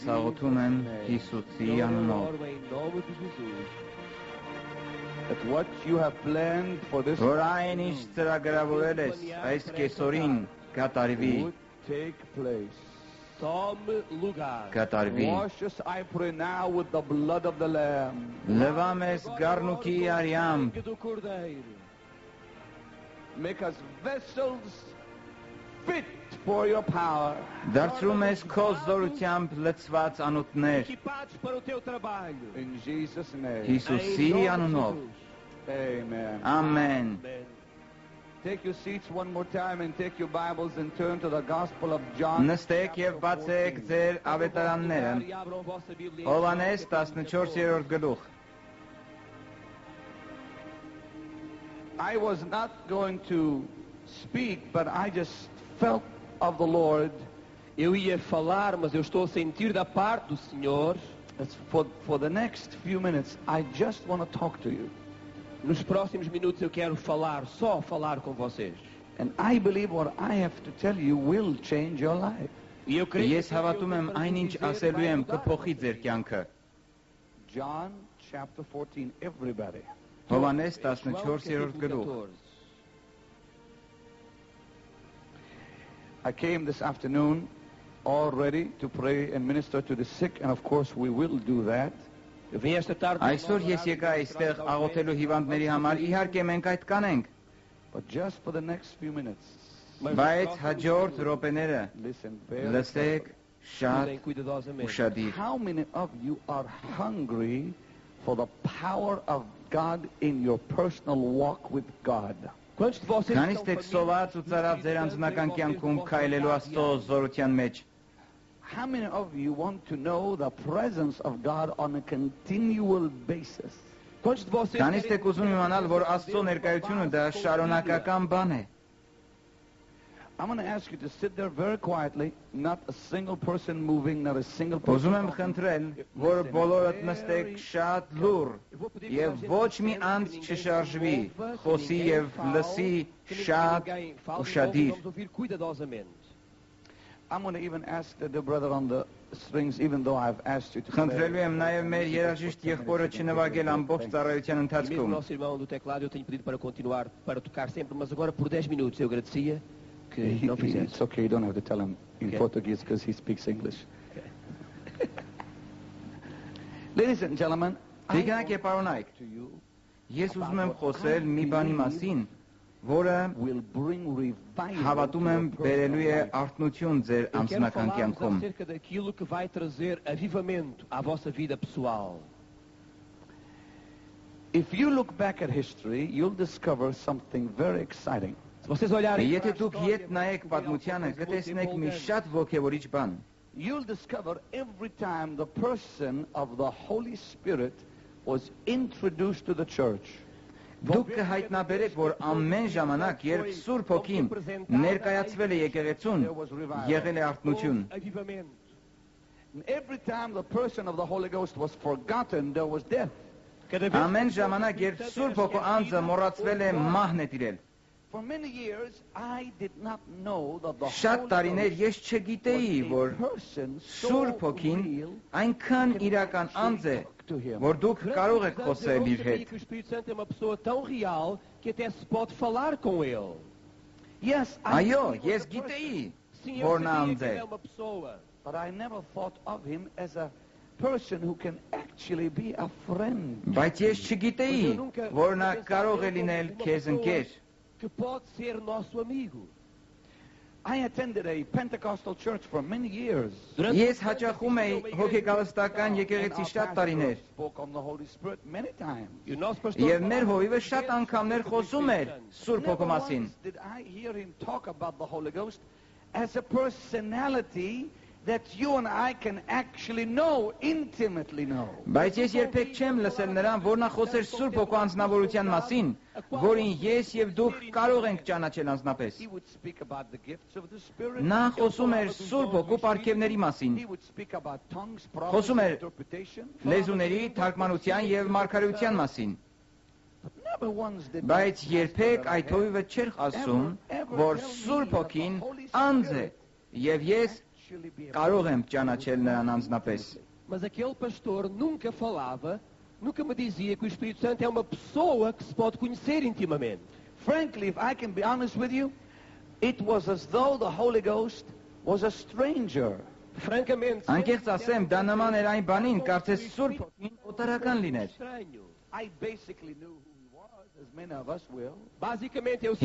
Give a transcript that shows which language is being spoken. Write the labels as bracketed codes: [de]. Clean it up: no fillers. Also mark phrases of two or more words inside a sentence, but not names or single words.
[hy] աղոթում եմ Հիսուսի անունով, [pt] Em nome de Jesus. [en] that what you have planned for this [hy] որ այն ինչ ծրագրավորել ես այս կեսօրին կատարվի, [en] would take place. [pt] Tome lugar. [hy] կատարվի։ [en] Wash us, I pray now, with the blood of the Lamb. [hy] Լվա մեզ գառնուկի արյամբ, [pt] Do Cordeiro. [en] Make us vessels fit for your power. [hy] դարձրու մեզ քո զորությամբ լցված անոթներ, [pt] Equipados para o teu trabalho. [en] In Jesus' name. [hy] Հիսուսի [pt] Em nome de [hy] անունով, [pt] Jesus. [en] Amen. [hy] ամեն։ [en] Amen. Take your seats one more time and take your Bibles and turn to the Gospel of John. [hy] Նստեք եւ բացեք ձեր ավետարանները, [pt] E abram a vossa Bíblia em [hy] Հովհաննես [pt] João, capítulo [hy] 14-րդ գլուխ։ [en] I was not going to speak, but I just felt of the Lord. [pt] Eu ia falar, mas eu estou a sentir da parte do Senhor. [en] It's for the next few minutes, I just want to talk to you. [pt] Nos próximos minutos eu quero falar, só falar com vocês. [en] And I believe what I have to tell you will change your life. [pt] E eu creio [hy] Ես հավատում եմ այնինչ ասելու եմ կփոխի ձեր կյանքը։ [en] John chapter 14, everybody. [hy] Հովհաննես 14-րդ գլուխ։ [en] I came this afternoon all ready to pray and minister to the sick, and of course we will do that. [pt] Eu vim esta tarde. [hy] Այսօր ես եկա այստեղ աղոթելու հիվանդների համար, իհարկե մենք այդ կանենք, [en] But just for the next few minutes, [hy] բայց հաջորդ րոպեները [en] listen very [hy] լսեք շատ [pt] Cuidem cuidadosamente. [hy] ուշադիր։ [en] How many of you are hungry for the power of God in your personal walk with God? [pt] Quantos de vocês [hy] Քանից [pt] estão [hy] եք սոված ու ծարավ ձեր անձնական կյանքում քայլելու Աստծո զորության մեջ։ [en] How many of you want to know the presence of God on a continual basis? [pt] Quantos de vocês [hy] Քանից [pt] querem [hy] եք ուզում իմանալ, որ Աստծո ներկայությունը դա շարունակական բան է։ [en] I'm going to ask you to sit there very quietly, not a single person moving, not a single [hy] Ուզում եմ [en] person. [hy] խնդրել, որ բոլորդ նստեք շատ լուր եւ ոչ մի անձ չշարժվի, խոսի եւ լսի շատ ուշադիր։ [pt] Vamos ouvir cuidadosamente. [en] I'm going to even ask the brother on the strings, even though I've asked you to [hy] Խնդրելու [en] play. [hy] եմ նաեւ մեր երաժիշտ եղբորը չնվագել amբողջ ծառայության [pt] E mesmo o [hy] ընթացքում։ [pt] nosso irmão do teclado eu tenho pedido para continuar, para tocar sempre, mas agora por 10 minutos eu agradecia que não fizesse. [en] It's okay, you don't have to tell him in Okay. Portuguese because he speaks English. Ladies and gentlemen, I [hy] Տիկնակ եւ պարոնայք, [en] to you [hy] ես ուզում եմ խոսել մի բանի մասին, որը [en] will bring revival [hy] հավատում [en] to [hy] եմ [en] your [hy] բերելու է [en] personal life. [hy] արթնություն ձեր [pt] Eu quero [hy] անձնական [pt] falar-vos [hy] կյանքում։ [pt] acerca daquilo que vai trazer avivamento à vossa vida pessoal. [en] If you look back at history, you'll discover something very exciting. [pt] Se vocês olharem para [hy] Եթե [pt] a [hy] դուք [pt] história, [hy] ետ նայեք պատմությանը, [pt] vocês vão [hy] կտեսնեք մի [pt] desenvolvendo. [hy] շատ ոգևորիչ բան։ [en] You'll discover every time the person of the Holy Spirit was introduced to the church, [hy] Դուք կհայտնաբերեք, որ ամեն ժամանակ, երբ Սուրբ Հոգին ներկայացվել է եկեղեցուն, եղել է արթնություն։ [pt] Avivamento. [en] and every time the person of the Holy Ghost was forgotten, there was death. [pt] Cada vez [hy] Ամեն ժամանակ, երբ Սուրբ Հոգու անձը մոռացվել է, մահն է տիրել։ [en] For many years, I did not know that the [hy] Շատ [en] Holy [hy] տարիներ [en] Ghost [hy] ես չգիտեի, [en] was [hy] որ [en] a person so [hy] Սուրբ Հոգին [en] real [hy] այնքան իրական anձ է, [en] to him. [hy] որ դուք կարող եք [pt] eu [hy] խոսել [pt] não [hy] իր [pt] sabia [hy] հետ։ [pt] que o Espírito Santo é uma pessoa tão real que até se pode falar com ele. [en] Yes, I [hy] Այո, [en] knew he was [hy] ես [en] a person, [hy] գիտեի, [pt] Sim, eu [hy] որ նա [pt] sabia [hy] անձ [pt] que [hy] է, [pt] ele é uma pessoa. [en] but I never thought of him as a person who can actually be a friend. [hy] բայց ես չգիտեի, որ նա կարող է լինել քեզ ընկեր։ [pt] Que pode ser nosso amigo. [en] I attended a Pentecostal church for many years. [hy] Ես հաճախում էի հոգեկալստական եկեղեցի շատ տարիներ, [en] Spoke on the Holy Spirit many times. [pt] E o nosso pastor [hy] եւ մեր [pt] falava [hy] հովիվը [pt] muitas [hy] շատ [pt] vezes [hy] անգամներ [pt] acerca do [hy] խոսում էր [pt] Espírito Santo. [hy] Սուրբ [en] Never [hy] Հոգու մասին։ [en] once did I hear him talk about the Holy Ghost as a personality that you and I can actually know, intimately know. [hy] Բայց ես երբեք չեմ լսել նրան, որ նա խոսեր Սուրբ Հոգու անձնավորության մասին, որին ես եւ դուք կարող ենք ճանաչել անձնապես։ [en] He would speak about the gifts of the Spirit. [hy] Նա խոսում էր Սուրբ Հոգու պարգևների մասին, [en] He would speak about tongues, [hy] Խոսում [en] prophecy, [hy] էր [en] interpretation. [hy] լեզուների, թարգմանության եւ մարգարեության մասին։ [en] But never once did [hy] Բայց [en] that [hy] երբեք [en] pastor [hy] այդ [en] that I [hy] հովիվը չէր ասում, [en] ever [hy] որ [en] tell me [hy] Սուրբ [en] that the [hy] Հոգին [en] Holy [hy] անձ է, [en] Spirit [hy] եւ ես [en] actually be able [hy] կարող եմ ճանաչել նրան անձնապես։ [pt] Mas aquele pastor nunca falava, nunca me dizia que o Espírito Santo é uma pessoa que se pode conhecer intimamente. [en] Frankly, if I can be honest with you, it was as though the Holy Ghost was a stranger. [pt] Francamente, [hy] Անկեղծ ասեմ, դա նման էր այն բանին, կարծես Սուրբ Հոգին օտարական լիներ։ [pt] estranho. [en] I basically knew who he was, as many of us will. [pt] Basicamente eu